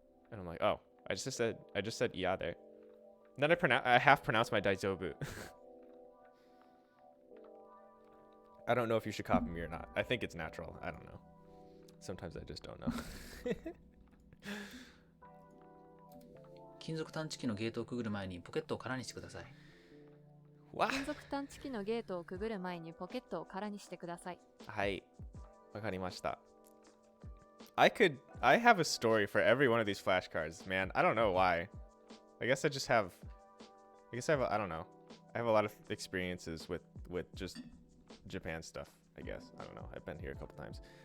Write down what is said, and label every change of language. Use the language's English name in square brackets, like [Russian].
[English] And I'm like, oh, I just said yeah there. And then I half pronounced my daijoubu. I don't know if you should copy me or not. I think it's natural. I don't know. Sometimes I just don't know. [Japanese] 金属探知機のゲートをくぐる前にポケットを空にしてください。金属探知機のゲートをくぐる前にポケットを空にしてください。はい。わかりました。 [English] I have a story for every one of these flashcards, man. I don't know why. I guess I have, I don't know. I have a lot of experiences with just Japan stuff, I guess. I don't know. I've been here a couple times.